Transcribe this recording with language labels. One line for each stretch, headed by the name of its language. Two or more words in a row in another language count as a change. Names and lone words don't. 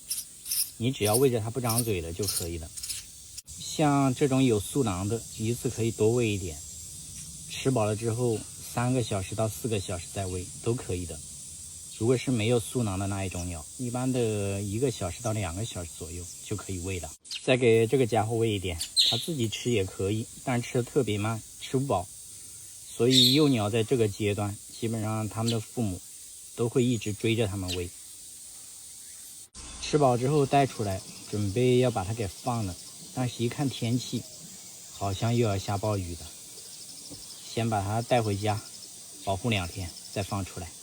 Chinese: 你只要餵着它不張嘴了就可以了。像這種有素囊的，一次可以多餵一點，吃飽了之後3個小時到4個小時再餵都可以的。如果是没有素囊的那一種鳥，一般的1個小時到2個小時左右就可以餵了。再給這個家伙餵一點，它自己吃也可以，但吃的特別慢，吃不飽。所以幼鳥在這個階段，基本上他們的父母都會一直追着他們餵。吃飽之後帶出來，準備要把它給放了，但是一看天氣，好像又要下暴雨了，先把它帶回家，保護2天，再放出来。